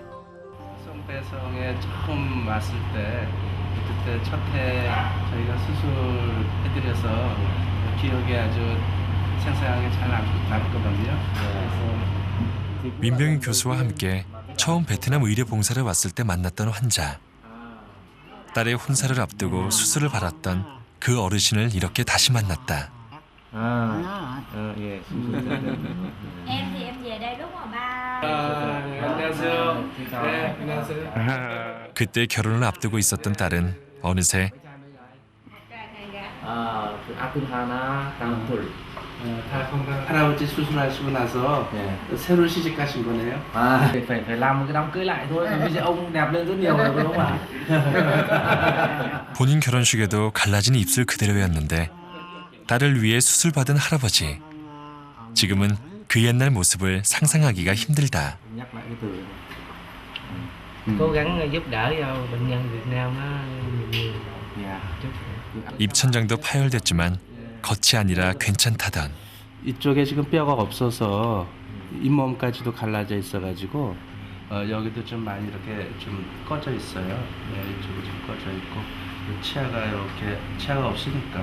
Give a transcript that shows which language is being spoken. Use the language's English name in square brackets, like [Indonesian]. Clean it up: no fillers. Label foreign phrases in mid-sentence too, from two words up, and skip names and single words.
[Korean] 성배성에 처음 왔을 때 그때 첫 해 저희가 수술해드려서 기억이 아주 생생하게 잘 남거든요. 그래서 민병희 교수와 함께 처음 베트남 의료봉사를 왔을 때 만났던 환자. 딸의 혼사를 앞두고 수술을 받았던 그 어르신을 이렇게 다시 만났다. 예. [Vietnamese] Em thì em về đây lúc mà ba. [Korean] 안녕하세요. 네, 안녕하세요. 그때 결혼을 앞두고 있었던 딸은 어느새 다 건강. 할아버지 수술하시고 나서 새로 시집 가신 거네요. [Vietnamese] phải làm một cái đám cưới lại thôi. Bây giờ ông đẹp lên rất nhiều rồi đúng không ạ? [Korean] 본인 결혼식에도 갈라진 입술 그대로였는데 딸을 위해 수술받은 할아버지. 지금은 그 옛날 모습을 상상하기가 힘들다. [Vietnamese] cố gắng giúp đỡ cho bệnh nhân Việt Nam nó [Korean] 입천장도 파열됐지만 겉이 아니라 괜찮다던. 이쪽에 지금 뼈가 없어서 잇몸까지도 갈라져 있어가지고 여기도 좀 많이 이렇게 좀 꺼져 있어요. 네, 이쪽도 좀 꺼져 있고 치아가 이렇게 치아가 없으니까.